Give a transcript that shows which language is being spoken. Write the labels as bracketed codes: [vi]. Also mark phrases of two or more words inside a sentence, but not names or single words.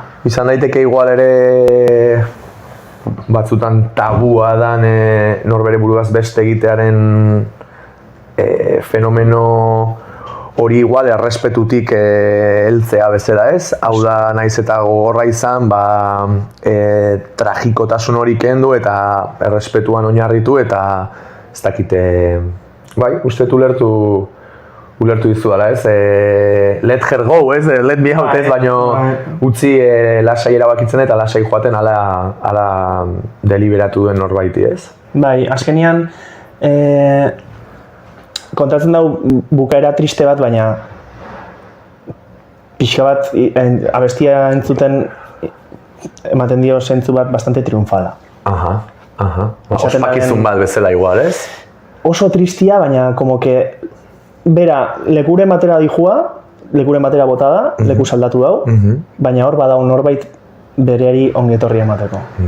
[eu] Izan daiteke igual ere batzutan tabua dan norbere buruaz beste egitearen fenomeno hori igual errespetutik heltzea bezala ez, hau da naiz eta gogorra izan, tragikotasun hori kendu eta errespetuan oinarritu eta ez dakite, bai, uste ulertu dizu dela ez, [en] let her go [eu] ez, [en] let me out [eu] ez, baino utzi lasai erabakitzen eta lasai joaten ala deliberatu duen norbaiti ez. Bai, azkenean, kontatzen dau bukaera triste bat, baina pixka bat abestia entzuten ematen dio zentzu bat bastante triunfala. Ospakizun bat bezala igual, ez? Oso tristia, baina [es] como que [eu] bera, lekuren batera dihua, lekuren batera bota da, leku saldatu dau, baina hor badau norbait bereari ongetorria emateko.